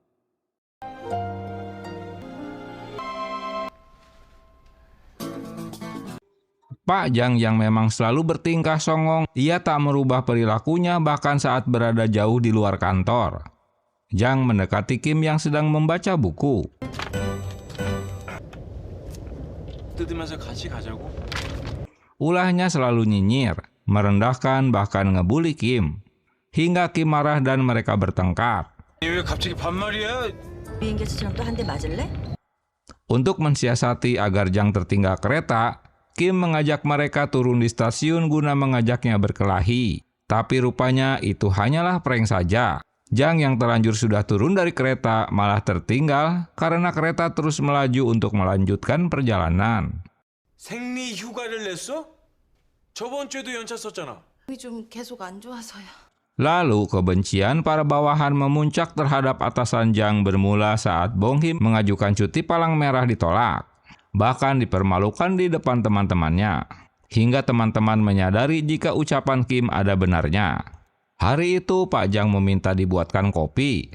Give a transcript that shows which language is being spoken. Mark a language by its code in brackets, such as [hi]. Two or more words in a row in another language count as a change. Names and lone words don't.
[id] Pak Jang yang memang selalu bertingkah songong, ia tak merubah perilakunya bahkan saat berada jauh di luar kantor. Jang mendekati Kim yang sedang membaca buku. [ko] 뜯으면서 같이 가자고. [id] Ulahnya selalu nyinyir, merendahkan bahkan ngebully Kim. Hingga Kim marah dan mereka bertengkar. [ko] 왜 갑자기 반말이야? 비행기처럼 또 한 대 맞을래? [id] Untuk mensiasati agar Jang tertinggal kereta, Kim mengajak mereka turun di stasiun guna mengajaknya berkelahi. Tapi rupanya itu hanyalah prank saja. Jang yang terlanjur sudah turun dari kereta malah tertinggal karena kereta terus melaju untuk melanjutkan perjalanan. [ko] 생리 휴가를 냈어? 저번 주에도 연차 썼잖아. 좀 계속 안 좋아서요. [id] Lalu kebencian para bawahan memuncak terhadap atasan Jang bermula saat Bong Him mengajukan cuti palang merah ditolak. Bahkan dipermalukan di depan teman-temannya. Hingga teman-teman menyadari jika ucapan Kim ada benarnya. Hari itu Pak Jang meminta dibuatkan kopi.